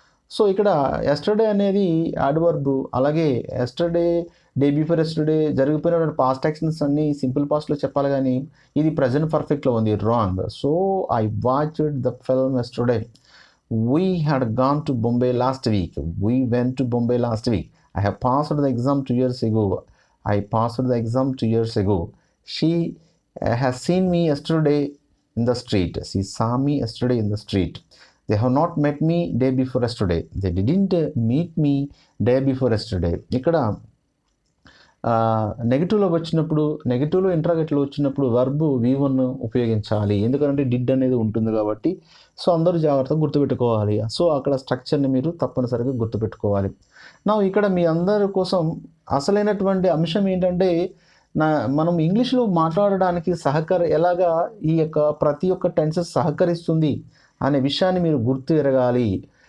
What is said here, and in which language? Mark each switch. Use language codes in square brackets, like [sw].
[te] So ఇక్కడ yesterday అనేది adverb. అలాగే yesterday, day before yesterday జరిగిపోయినటువంటి past actions అన్నీ సింపుల్ పాస్ట్లో చెప్పాలి, కానీ ఇది ప్రజెంట్ పర్ఫెక్ట్లో ఉంది, wrong. [en] So I watched the film yesterday. We had gone to Bombay last week. We went to Bombay last week. I have passed the exam 2 years ago. I passed the exam 2 years ago. She has seen me yesterday in the street. She saw me yesterday in the street. They have not met me day before yesterday. They didn't meet me day before yesterday. [te] ఇక్కడ నెగిటివ్లో వచ్చినప్పుడు, నెగిటివ్లో ఇంట్రాగేట్లో వచ్చినప్పుడు verb V1 ఉపయోగించాలి. ఎందుకంటే did అనేది ఉంటుంది కాబట్టి. So అందరూ జాగ్రత్తగా గుర్తుపెట్టుకోవాలి. సో అక్కడ స్ట్రక్చర్ని మీరు తప్పనిసరిగా గుర్తుపెట్టుకోవాలి. నా ఇక్కడ మీ అందరి కోసం అసలైనటువంటి అంశం ఏంటంటే, మనం ఇంగ్లీష్లో మాట్లాడడానికి ఎలాగా ఈ యొక్క ప్రతి ఒక్క టెన్సెస్ సహకరిస్తుంది అనే విషయాన్ని మీరు గుర్తు ఎరగాలి.